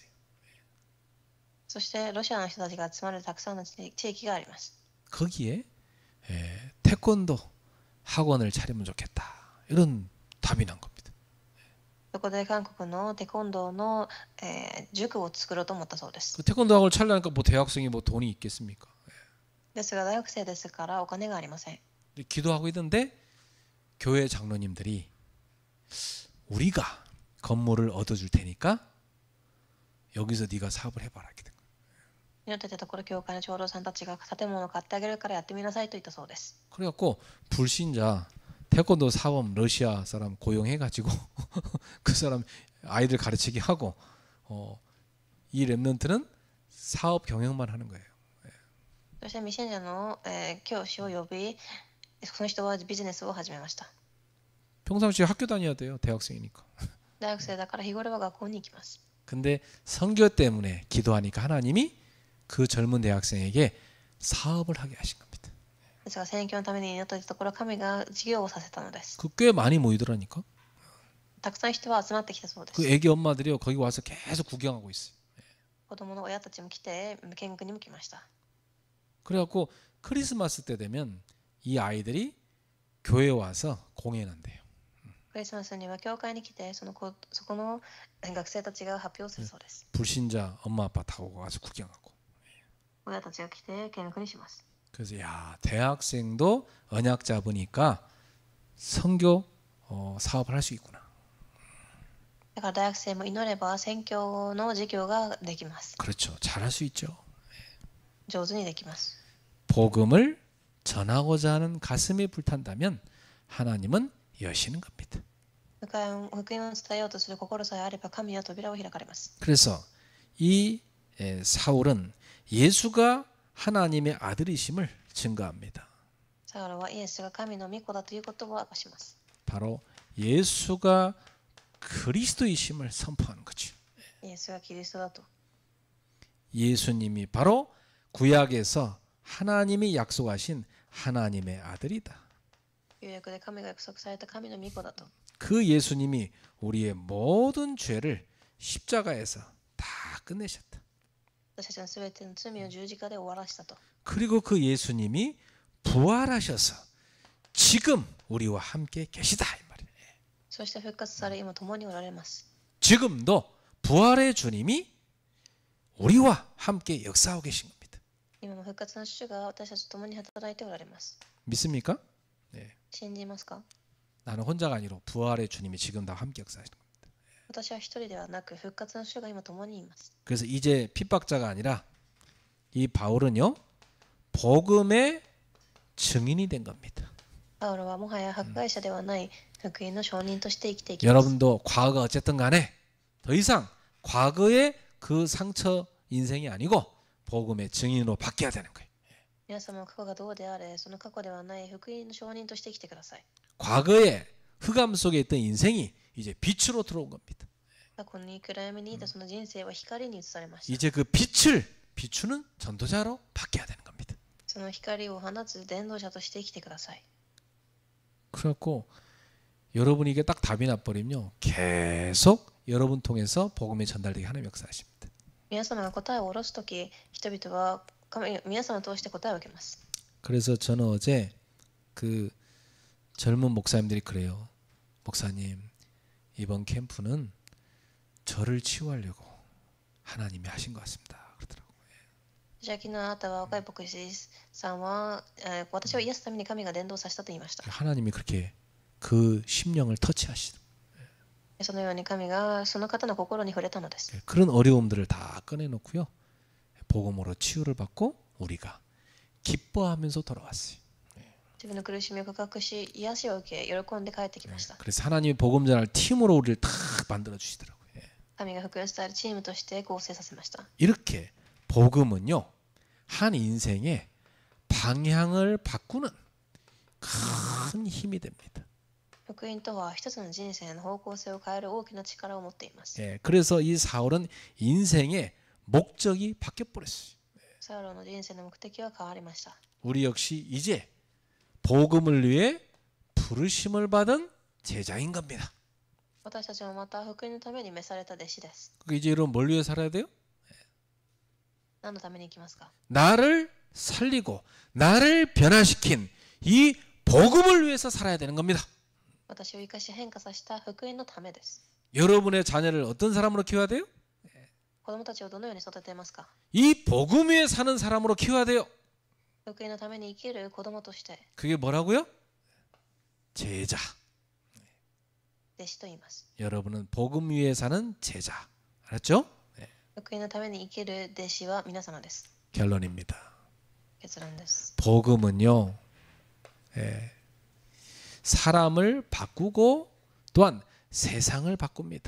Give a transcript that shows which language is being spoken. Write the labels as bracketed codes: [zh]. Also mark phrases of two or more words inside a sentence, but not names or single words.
[ja] そしてロシアの人たちが集まるたくさんの地域があります。 [ko] 거기에 태권도 학원을 차리면 좋겠다. 이런 답이 난 겁니다. [ja] そこで韓国のテコンドーの、塾を作ろうと思ったそうです。 [ko] 그 태권도 학원을 차리려니까 뭐 대학생이 뭐 돈이 있겠습니까? [ja] ですが大学生ですからお金がありません。 [ko] 기도하고 있는데 교회 장로님들이 우리가 건물을 얻어줄 테니까 여기서 네가 사업을 해봐라 이렇게 된 거예요. [ja] 祈っていたところ、教会の長老さんたちが建物を買ってあげるからやってみなさいと言ったそうです。 [ko] 그래갖고 불신자 태권도 사범 러시아 사람 고용해가지고 그 사람 아이들 가르치게 하고 이 랩런트는 사업 경영만 하는 거예요. [ja] そして未信者の、教師を呼び、その人はビジネスを始めました。 [ko] 평상시에 학교 다녀야 돼요. 대학생이니까. [ja] 大学生だから日頃は学校に行きます。 [ko] 근데 선교 때문에 기도하니까 하나님이 그 젊은 대학생에게 사업을 하게 하신 겁니다. [ja] ですが宣教のために祈ったところ、神が事業をさせたのです。 [ko] 그 꽤 많이 모이더라니까. [ja] たくさん人は集まってきたそうで 그 す。 [ko] 애기 엄마들이요 거기 와서 계속 구경하고 있어요. [ja] 子供の親たちも来て、見学にも来ました。 [ko] 그래갖고 크리스마스 때 되면 이 아이들이 교회에 와서 공연한대요. [ja] クリスマスには教会に来て、そこの学生たちが発表するそうです。 [ko] 불신자 엄마 아빠 타고 와서 구경하고. [ja] 親たちが来て見学にします。 [ko] 그래서 야 대학생도 언약 잡으니까 선교 사업을 할 수 있구나. [ja] だから大学生も祈れば宣教の授業ができます。 [ko] 그렇죠. 잘할 수 있죠. [ja] 上手にできます。 [ko] 복음을 전하고자 하는 가슴이 불탄다면 하나님은 여시는 겁니다. [ja] 福音を伝えようとする心さえあれば神は扉を開かれます。 [ko] 그래서 이 사울은 예수가 하나님의 아들이심을 증거합니다. [ja] サウロはイエスが神の御子だということを明かします。 [ko] 바로 예수가 그리스도이심을 선포하는 거죠. [ja] イエスがキリストだと。 [ko] 예수님이 바로 구약에서 하나님이 약속하신 하나님의 아들이다. [ja] 旧約で神が約束された神の御子だと。 [ko] 그 예수님이 우리의 모든 죄를 십자가에서 다 끝내셨다. [ja] 私たちのすべての罪を十字架で終わらしたと。 [ko] 그리고 그 예수님이 부활하셔서 지금 우리와 함께 계시다 이 말이에요. [ja] そして復活され今共におられます。 [ko] 지금도 부활의 주님이 우리와 함께 역사하고 계신 겁니다. [ja] 今も復活の主が私たちと共に働いておられます。 [ko] 믿습니까? 네. [ja] 信じますか？ [ko] 나는 혼자가 아니라 부활의 주님이 지금 다 함께 역사하시는 겁니다. [ja] 私は一人ではなく復活の主が今共にいます。 [ko] 그래서 이제 핍박자가 아니라 이 바울은요 복음의 증인이 된 겁니다. [ja] パウロはもはや迫害者ではない福音の証人として生きていきます。 [ko] 여러분도 과거가 어쨌든 간에 더 이상 과거의 그 상처 인생이 아니고 복음의 증인으로 바뀌어야 되는 거예요. [ja] 皆様の過去がどうであれ、その過去ではない福音の証人として生きてください。 [ko] 과거의 흑암 속에 있던 인생이 이제 빛으로 들어온 겁니다. [ja] 過去に暗闇にいたその人生は光に移されました。 [ko] 이제 그 빛을 비추는 전도자로 바뀌어야 되는 겁니다. [ja] その光を放つ伝道者として生きてください。 [ko] 그래갖고 여러분이 이게 딱 답이 나버리면요 계속 여러분 통해서 복음이 전달되게 하는 역사하십니다. [ja] 皆様が答えを下ろすとき、人々は皆様を通して答えを受けます。 [ko] 그래서 저는 어제 그 젊은 목사님들이 그래요. 목사님 이번 캠프는 저를 치유하려고 하나님이 하신 것 같습니다. 그러더라고요. [ja] じゃあ昨日あなたは若い牧師さんは、私を癒すために神が伝道させたと言いました。 [ko] 하나님이 그렇게 그 심령을 터치하시더라고요. [ja] そのように神がその方の心に触れたのです。 [ko] 그런 어려움들을 다 꺼내놓고요. 복음으로 치유를 받고 우리가 기뻐하면서 돌아왔어요. [ja] 自分の苦しみを告白し、癒しを受け、喜んで帰ってきました。 [ko] 그래서 하나님이 복음 전할 팀으로 우리를 다 만들어 주시더라고요. [ja] 神が福音伝えるチームとして構成させました。 [ko] 이렇게 복음은요 한 인생의 방향을 바꾸는 큰 힘이 됩니다. [ja] 福音とは一つの人生の方向性を変える大きな力を持っています。 [ko] 그래서 이 사울은 인생의 목적이 바뀌어 버렸어요. [ja] サウロの人生の目的は変わりました。 [ko] 우리 역시 이제 복음을 위해 부르심을 받은 제자인 겁니다. [ja] 私たちもまた福音のために召された弟子です。 [ko] 이제 여러분 뭘 위해 살아야 돼요? [ja] 何のために生きますか？ [ko] 나를 살리고 나를 변화시킨 이 복음을 위해서 살아야 되는 겁니다. [ja] 私を生かし変化させた福音のためです。 [ko] 여러분의 자녀를 어떤 사람으로 키워야 돼요? [ja] 子供たちをどのように育てますか？ [ko] 이 복음 위에 사는 사람으로 키워야 돼요. [ja] 福音のために生きる子供として [ko] 그게 뭐라고요? 제자. [ja] 弟子と言います。 [ko] 여러분은 복음 위에 사는 제자. 알았죠? [ja] 福音のために生きる弟子は皆様です。 [ko] 결론입니다. [ja] 結論です。 [ko] 복음은요. 사람을 바꾸고 또한 세상을 바꿉니다.